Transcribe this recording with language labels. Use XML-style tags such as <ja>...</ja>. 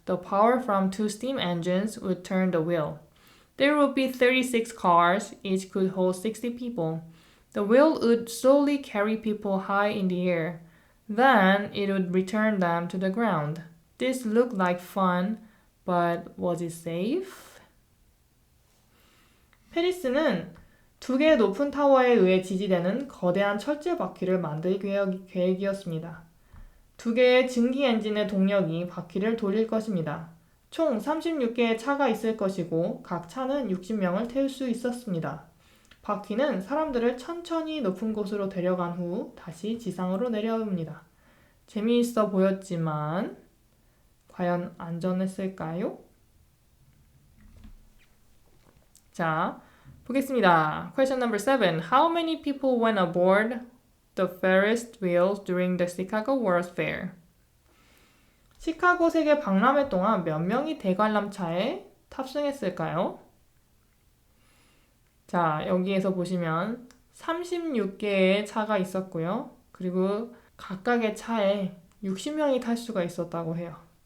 <en>The power from two steam engines would turn the wheel. There would be 36 cars, each could hold 60 people. The wheel would slowly carry people high in the air. Then it would return them to the ground. This looked like fun, but was it safe?</en> <ko>페리스는 두 개의 높은 타워에 의해 지지되는 거대한 철제 바퀴를 만들 계획이었습니다. 두 개의 증기 엔진의 동력이 바퀴를 돌릴 것입니다. 총 36개의 차가 있을 것이고 각 차는 60명을 태울 수 있었습니다. 바퀴는 사람들을 천천히 높은 곳으로 데려간 후 다시 지상으로 내려옵니다. 재미있어 보였지만 과연 안전했을까요? 자, 보겠습니다.</ko> <en>Question number 7. How many people went aboard the Ferris wheels during the Chicago World's Fair?</en> <ko>시카고 세계 박람회 동안 몇 명이 대관람차에 탑승했을까요? 자, 여기에서 보시면 36개의 차가 있었고요. 그리고 각각의 차에 60명이 탈 수가 있었다고 해요.</ko>